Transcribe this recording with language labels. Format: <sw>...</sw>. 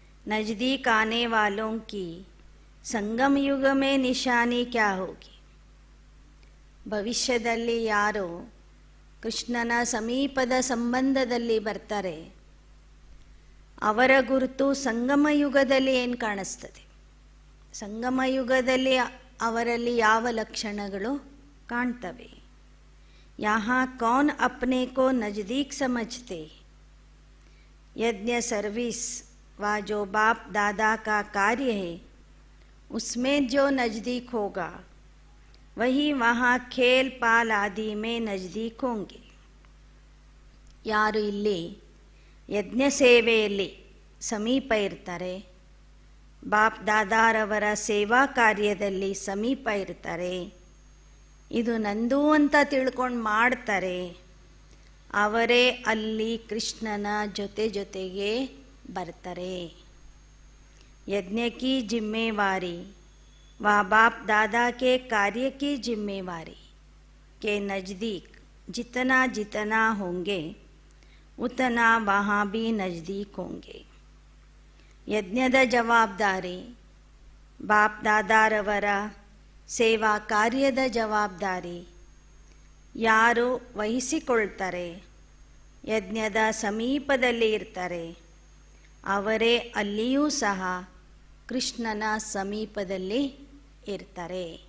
<hi>ನಜ್ದೀಕ್ ಆನೆ ವಾಲೋಂ ಕಿ ಸಂಗಮ ಯುಗ ಮೇ ನಿಶಾನಿ ಕ್ಯಾ ಹೋಗಿ,</hi> <kn>ಭವಿಷ್ಯದಲ್ಲಿ ಯಾರು ಕೃಷ್ಣನ ಸಮೀಪದ ಸಂಬಂಧದಲ್ಲಿ ಬರ್ತಾರೆ ಅವರ ಗುರುತು ಸಂಗಮ ಯುಗದಲ್ಲಿ ಏನು ಕಾಣಿಸ್ತದೆ, ಸಂಗಮ ಯುಗದಲ್ಲಿ ಅವರಲ್ಲಿ ಯಾವ ಲಕ್ಷಣಗಳು ಕಾಣ್ತವೆ?</kn> <hi>यहाँ कौन अपने को नज़दीक समझते? यज्ञ सर्विस व जो बाप दादा का कार्य है उसमें जो नज़दीक होगा वही वहाँ खेल पाल आदि में नज़दीक होंगे.</hi> <kn>ಯಾರು ಇಲ್ಲಿ ಯಜ್ಞ ಸೇವೆಯಲ್ಲಿ ಸಮೀಪ ಇರ್ತಾರೆ, ಬಾಪ್ ದಾದಾರವರ ಸೇವಾ ಕಾರ್ಯದಲ್ಲಿ ಸಮೀಪ ಇರ್ತಾರೆ, ಇದು ನಂದು ಅಂತ ತಿಳ್ಕೊಂಡು ಮಾಡ್ತಾರೆ, ಅವರೇ ಅಲ್ಲಿ ಕೃಷ್ಣನ ಜೊತೆಗೆ ಬರ್ತಾರೆ.</kn> <hi>यज्ञ की जिम्मेवारी व बाप दादा के कार्य की जिम्मेवारी के नज़दीक जितना जितना होंगे उतना वहाँ भी नज़दीक होंगे.</hi> <kn>ಯಜ್ಞದ ಜವಾಬ್ದಾರಿ, ಬಾಪ್ ದಾದಾರವರ ಸೇವಾ ಕಾರ್ಯದ ಜವಾಬ್ದಾರಿ ಯಾರು ವಹಿಸಿಕೊಳ್ತಾರೆ, ಯಜ್ಞದ ಸಮೀಪದಲ್ಲಿ ಇರ್ತಾರೆ, ಅವರೇ ಅಲ್ಲಿಯೂ ಸಹ ಕೃಷ್ಣನ ಸಮೀಪದಲ್ಲಿ ಇರ್ತಾರೆ.</kn>